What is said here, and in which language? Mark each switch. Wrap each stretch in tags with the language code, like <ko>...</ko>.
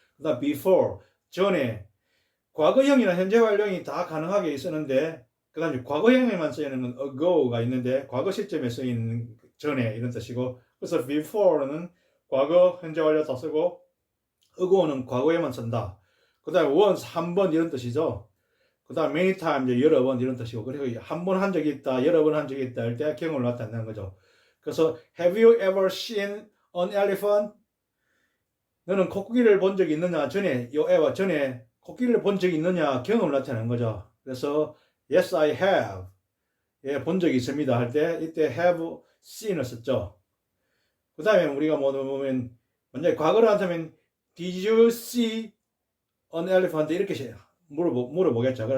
<ko>그 다음 before, 전에, 과거형이나 현재 완료형이 다 가능하게 쓰는데 그 다음에 과거형에만 쓰이는 건 ago가 있는데 과거 시점에 쓰이는 전에 이런 뜻이고 그래서 before는 과거, 현재 완료 다 쓰고 ago는 과거에만 쓴다. 그 다음에 once, 한 번 이런 뜻이죠. 그 다음 many times, 여러 번 이런 뜻이고 그리고 한 번 한 적이 있다, 여러 번 한 적이 있다 할 때 경험을 나타내는 거죠.</ko> <en>그래서 have you ever seen an elephant?</en> <ko>너는 코끼리를 본 적이 있느냐? 전에 요 에와 전에 코끼리를 본 적이 있느냐? 경험을 나타내는 거죠. 그래서</ko> <en>yes I have</en> <ko>예, 본 적이 있습니다 할 때 이때 have seen을 썼죠. 그 다음에 우리가 뭐 보면 만약에 과거를 한다면</ko> <en>did you see an elephant</en> <ko>이렇게 물어보겠죠.</ko>